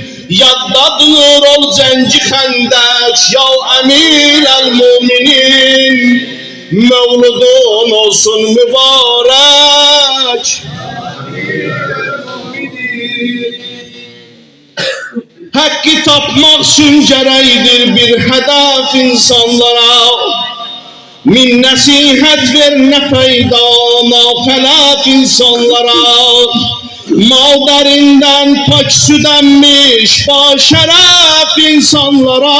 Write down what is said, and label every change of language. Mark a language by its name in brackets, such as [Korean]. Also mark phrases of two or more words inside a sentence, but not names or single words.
[Azerbaijani] Yaddadır ol cengi hendek ya [Arabic] أمير المؤمنين. [Azerbaijani] Mevludun olsun mübarek Hakkı tapmaq üçün gərəkdir bir hədəf insanlara. Min nəsihət ver nə fayda nafələt insanlara. Madərindən pak süd əmmiş başərəf insanlara.